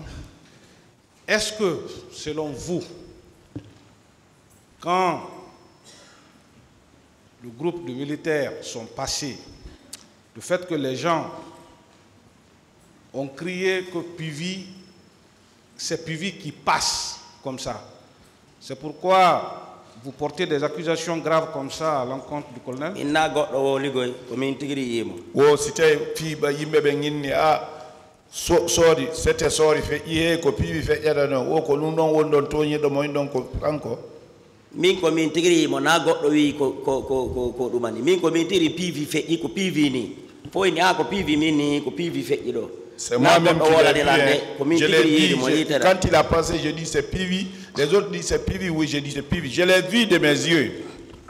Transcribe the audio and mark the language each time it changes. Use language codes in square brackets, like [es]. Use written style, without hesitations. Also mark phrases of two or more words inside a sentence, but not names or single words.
[fr] Est-ce que, selon vous, quand le groupe de militaires sont passés, le fait que les gens ont crié que Pivi, c'est Pivi qui passe comme ça, c'est pourquoi vous portez des accusations graves comme ça à l'encontre du colonel? [ff] C'était fiba yimbe be nginni sorry c'était sorry fe iye ko Pivi fe ƴaɗano o ko ɗum ɗon woni ɗon toñiɗo mo ɗon ko kanko min ko min tigiri mo na goɗɗo wi ko ɗumani min ko min tiri Pivi feƴƴi ko Pivi ni foi ni ako pivi mini ko pivi feƴƴiɗo. [fr] C'est moi-même qui l'ai vu. Je l'ai dit, quand il a passé, je dis c'est Pivi. Les autres disent c'est Pivi, oui, je dis c'est Pivi. Je l'ai vu de mes yeux.